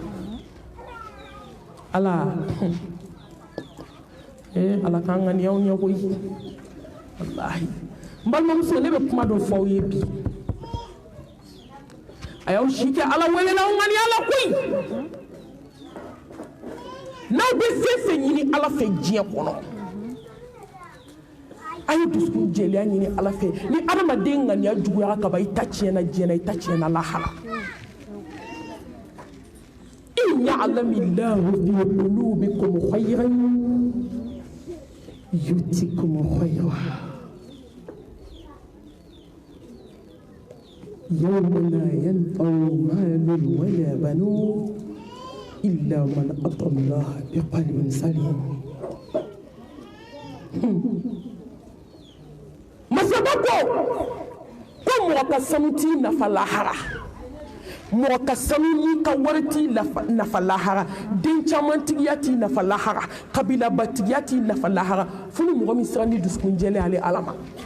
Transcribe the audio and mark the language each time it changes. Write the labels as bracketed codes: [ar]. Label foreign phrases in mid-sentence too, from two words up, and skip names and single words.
[bm] ala ala k'an ŋaniya aw ɲɛ koyi walahi n balimamuso ne bɛ kuma dɔ fɔ aw ye bi a y'aw si kɛ ala wele la aw ŋaniya la koyi n'aw bɛ fɛn fɛn ɲini ala fɛ diɲɛ kɔnɔ a ye dusukun jɛlenya ɲini ala fɛ ni adamaden ŋaniya juguyara ka ban i ta tiɲɛna diɲɛ na i ta tiɲɛna lahara [ar] إن يعلم الله في قلوبكم خيرا يؤتكم خيرا يوم لا ينفع مال ولا بنون إلا من أتى الله بقلب سليم [bm] masaba ko mɔgɔ ka sanu t'i nafa lahara mɔgɔ ka sanu ni ka wari t'i nafa lahara den caman tigiya t'i nafa lahara kabilabatigiya t'i nafa lahara fo ni mɔgɔ min siran ni dusukun jɛlen ale ala ma